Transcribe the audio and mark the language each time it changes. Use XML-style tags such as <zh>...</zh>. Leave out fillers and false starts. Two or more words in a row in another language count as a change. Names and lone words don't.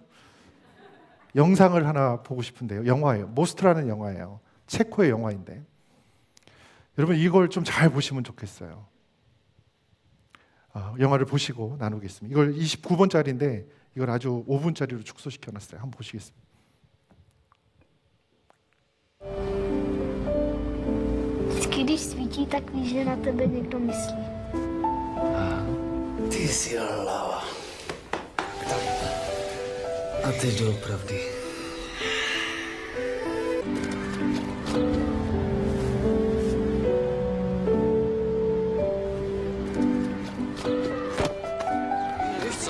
<ko>영상을 하나 보고 싶은데요. 영화예요. 모스트라는 영화예요. 체코의 영화인데 여러분 이걸 좀 잘 보시면 좋겠어요. 영화를 보시고 나누겠습니다. 이걸 29번짜리인데 이걸 아주 5분짜리로 축소시켜놨어요. 한번 보시겠습니다.</ko> <cs>Když svítí, tak víš, že na tebe někdo myslí. Ty jsi lava. A teď doopravdy. Víš co?</cs>